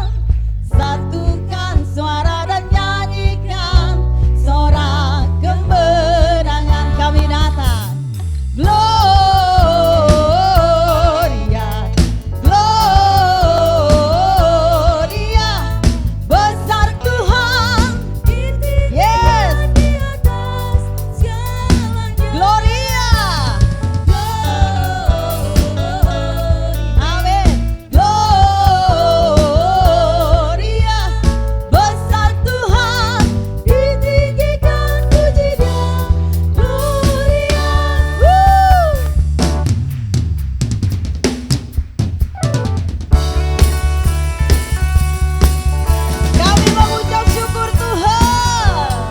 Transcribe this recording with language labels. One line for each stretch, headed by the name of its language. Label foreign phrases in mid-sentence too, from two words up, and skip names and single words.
Indonesian: Satukan suara dan nyanyikan sorak kemenangan. Kami datang.
Latin: Gloria, Gloria,
Indonesian: besar Tuhan. Yes. Gloria. Amin. Gloria, besar Tuhan, ditinggikan puji Dia. Gloria. Kami mengucap syukur Tuhan.